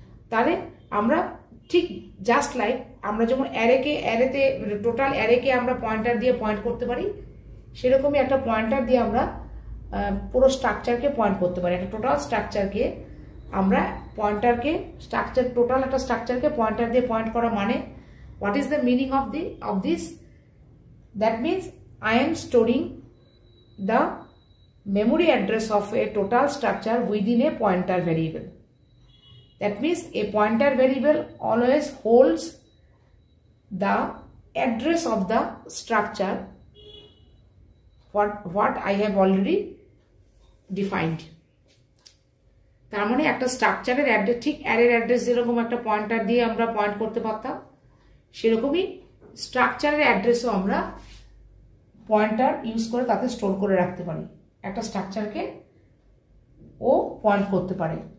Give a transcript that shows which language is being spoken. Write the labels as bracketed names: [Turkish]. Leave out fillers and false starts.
[Bangla] তাহলে আমরা ঠিক জাস্ট লাইক আমরা যেমন অ্যারেতে টোটাল অ্যারেকে আমরা পয়েন্টার দিয়ে পয়েন্ট করতে পারি, সেরকমই একটা পয়েন্টার দিয়ে আমরা পুরো স্ট্রাকচারকে পয়েন্ট করতে পারি। একটা টোটাল স্ট্রাকচারকে আমরা পয়েন্টারকে টোটাল একটা স্ট্রাকচারকে পয়েন্টার দিয়ে পয়েন্ট করা মানে [English] What is the meaning of this? That means I am storing the memory address of a total structure within a pointer variable. That means a pointer variable always holds the address of the structure what I have already defined. [Bangla] তার মানে একটা স্ট্রাকচারের address, ঠিক অ্যারের address যেরকম একটা pointer দিয়ে আমরা পয়েন্ট করতে পারতাম, সেরকমই স্ট্রাকচারের অ্যাড্রেসও আমরা পয়েন্টার ইউজ করে তাতে স্টোর করে রাখতে পারি। একটা স্ট্রাকচারকে ও পয়েন্ট করতে পারে।